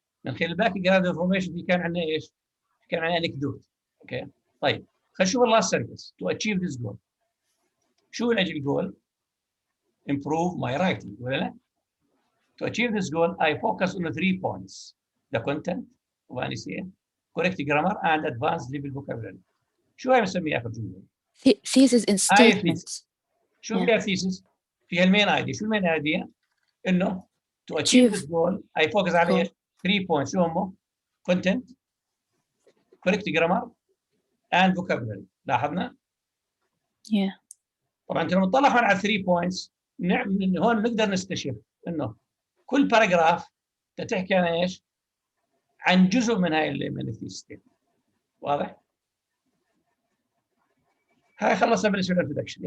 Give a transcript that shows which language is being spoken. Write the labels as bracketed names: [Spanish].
[Arabic] من خلال الباك جراوند انفورميشن دي كان عندنا ايش؟ كان عندنا انكدوت. اوكي طيب خلينا نشوف اللاست سنتنس. [English] To achieve this goal. شو الاجل goal؟ Improve my writing ولا لا؟ To achieve this goal I focus on 3 points: the content of an essay, correct grammar and advanced level vocabulary. [Arabic] شو هي بنسميها اخر جملة؟ [English] thesis in [Arabic] هاي [English] statements. [Arabic] شو [English] Yeah. [Arabic] فيها thesis؟ فيها المين ايديا، شو المين ايديا؟ انه [English] to achieve this goal I focus على ايش؟ 3 points شو هم؟ content correct grammar and vocabulary. [Arabic] لاحظنا؟ [English] Yeah. [Arabic] طبعا انت لما تطلع على 3 points من هون نقدر نستشف انه كل باراجراف تحكي عن ايش؟ عن جزء من هاي من الثيسيس. واضح؟ هاي خلصنا بالنسبه للانترودكشن.